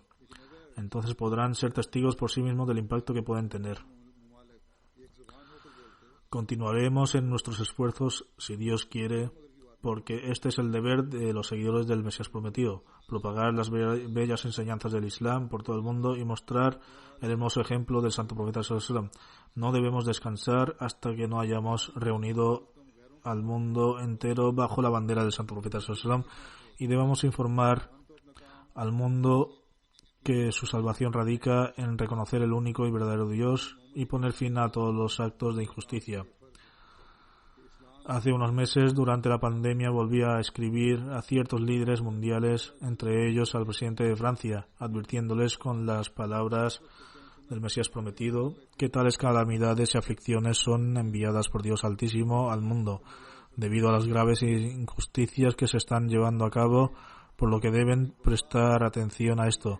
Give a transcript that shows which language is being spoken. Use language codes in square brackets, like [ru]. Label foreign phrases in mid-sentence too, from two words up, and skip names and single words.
[es] Entonces podrán ser testigos por sí mismos del impacto que pueden tener. Continuaremos en nuestros esfuerzos, si Dios quiere, porque este es el deber de los seguidores del Mesías prometido, propagar las bellas enseñanzas del Islam por todo el mundo y mostrar el hermoso ejemplo del Santo Profeta [ar] صلى الله عليه وسلم. [es] No debemos descansar hasta que no hayamos reunido al mundo entero bajo la bandera del Santo Profeta [ar] صلى الله عليه وسلم [es] y debemos informar al mundo que su salvación radica en reconocer el único y verdadero Dios y poner fin a todos los actos de injusticia. Hace unos meses, durante la pandemia, volví a escribir a ciertos líderes mundiales, entre ellos al presidente de Francia, advirtiéndoles con las palabras del Mesías prometido que tales calamidades y aflicciones son enviadas por Dios Altísimo al mundo, debido a las graves injusticias que se están llevando a cabo, por lo que deben prestar atención a esto.